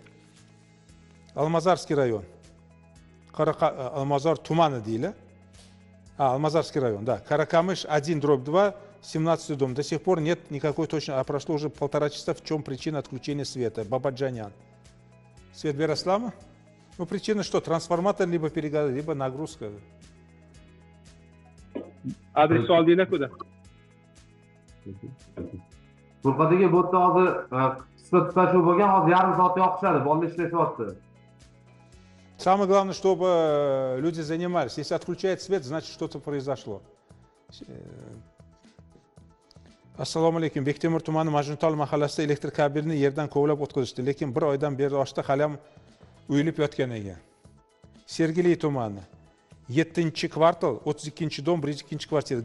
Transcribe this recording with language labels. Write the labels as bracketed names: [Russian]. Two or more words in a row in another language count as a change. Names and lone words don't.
[Russian] Алмазарский район. [Uzbek] Алмазар Туманы дейли. [Russian] Алмазарский район, да. Каракамыш 1/2, 17 дом. До сих пор нет никакой точной, а прошло уже 1,5 часа. В чем причина отключения света? Бабаджанян. Свет Бераслама? Ну, причина что? Трансформатор либо перегорел, либо нагрузка. [Uzbek] Adres oldinglar-ku-da. Furqat aka, bu yerda hozir qisqa tutashuv bo'lgan, hozir yarim soatda yoqishadi, bolalar ishlashyapti. [Russian] Самое главное, чтобы люди занимались. Если отключает свет, значит, что-то произошло. [Uzbek] Assalomu alaykum. Bektemir tumani Majnuntol mahallasida elektr kabelni yerdan kovlab o'tkazishdi, lekin 1 oydan beri ochdi, hali ham uyilib yotgan ekan. Sergeli tumani 7-kvartal, 32-dom, 1-kvartira.